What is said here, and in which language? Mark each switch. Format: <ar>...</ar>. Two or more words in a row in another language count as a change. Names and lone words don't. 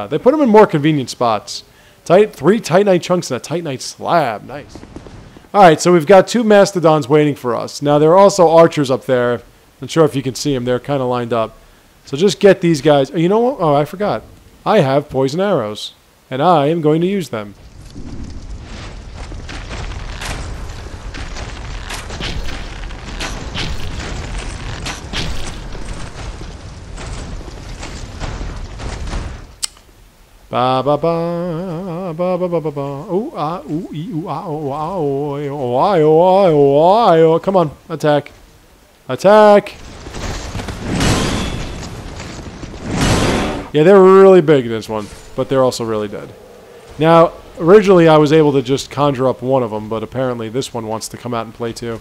<en>They put them in more convenient spots. 3 Titanite chunks and a Titanite slab. Nice. Alright, so we've got 2 Mastodons waiting for us. Now, there are also archers up there. Not sure if you can see them. They're kind of lined up. So just get these guys. You know what? Oh, I forgot. I have poison arrows. And I am going to use them. Ba ba ba ba ba ba ba ba. Ooh ah ooh ee ooh ah oh ah oh oh ah oh ah oh ah oh. Come on, attack. Attack! Yeah, they're really big in this one, but they're also really dead. Now, originally I was able to just conjure up one of them, but apparently this one wants to come out and play too.</en>